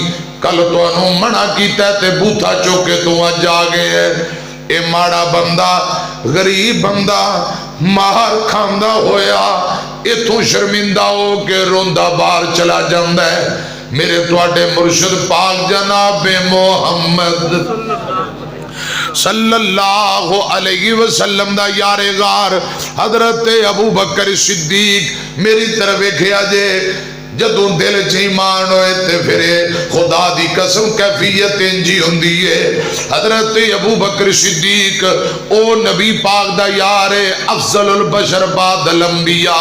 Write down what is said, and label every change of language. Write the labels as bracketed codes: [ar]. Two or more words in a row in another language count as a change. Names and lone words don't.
[pa] کل تہانوں منع کیتا تے بوتھا چک کے توں اج آ گیا ایں. ایہ ماڑا بندہ غریب بندہ مار کھاندا ہویا ایتھوں شرمندہ ہو کے روندا باہر چلا جاندا اے. میرے تہاڈے مرشد پاک جناب محمد [ar] صلى الله عليه وسلم [pa] دا یارِ غار حضرت ابو بکر صدیق میری طرف ویکھیا جے جدوں دل چ ایمان ہووے تے فیر خدا دی قسم کیفیت انج دی ہوندی اے. حضرت ابو بکر صدیق اوہ نبی پاک دا یار اے [ar] أفضل البشر بعد الأنبياء.